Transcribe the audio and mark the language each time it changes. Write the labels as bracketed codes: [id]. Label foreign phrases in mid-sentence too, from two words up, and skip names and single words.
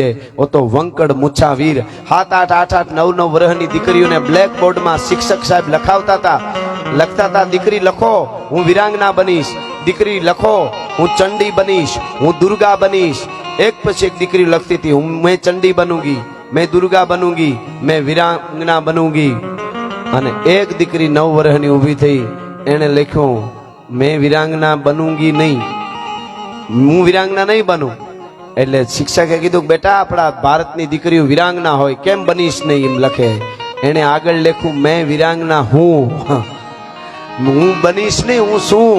[gu] ઓ તો વંકડ મુછા વીર 7 8 8 9 9 વર્ષની દીકરીઓને બ્લેક બોર્ડમાં શિક્ષક સાહેબ લખતા હતા દીકરી લખો હું વીરાંગના બનીશ, દીકરી લખો હું ચંડી બનીશ, હું દુર્ગા બનીશ. એક પછી એક દીકરી લખતી હતી, [hi] मैं चंडी बनूंगी, मैं दुर्गा बनूंगी, मैं वीरांगना बनूंगी. [gu] અને એક દીકરી 9 વર્ષની ઊભી થઈ, એને લખ્યું [hi] मैं वीरांगना बनूंगी [gu] નહીં, હું વીરાંગના નહીં બનું. એટલે શિક્ષકે કીધું બેટા આપણા ભારતની દીકરીઓ વીરાંગના હોય, કેમ બનીશ નહીં એમ લખે. એને આગળ લખ્યું મેં વીરાંગના હું બનીશ નહીં, હું શું.